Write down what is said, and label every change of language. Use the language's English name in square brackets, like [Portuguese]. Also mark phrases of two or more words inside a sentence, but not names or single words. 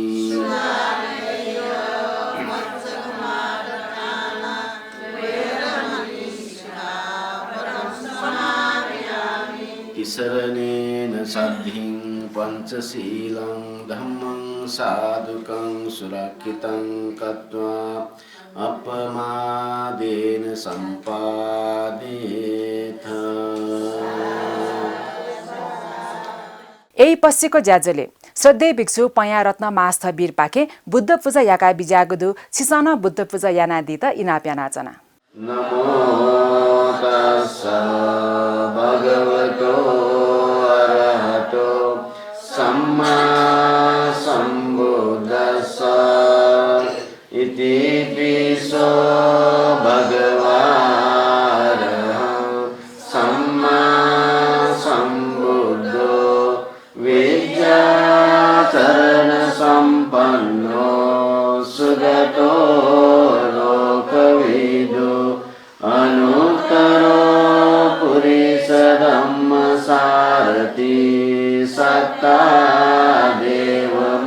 [Pali] तिसरनेन साधिं पञ्चशीलं धम्मं साधुकं सुरक्षितं कृत्वा अपमादेन सम्पादेथ [Newari] यही पश्चिको ज्याजले श्रद्धेय भिक्षु पया रत्न मास्थ वीर पाखे बुद्ध पूजा याका बिजागुदु छिसन बुद्ध पूजा यानादित इनाप्यानाचना [Pali] नमो तस्स भगवतो अरहतो सम्मा सम्बुद्धस्स इति पिसो भगवारः सम्मा सम्बुद्धो विद्याचरण सम्पन्नो सुगतो लोकविदो अनुत्तरो पुरुषधम्मसारथि सत्ता देव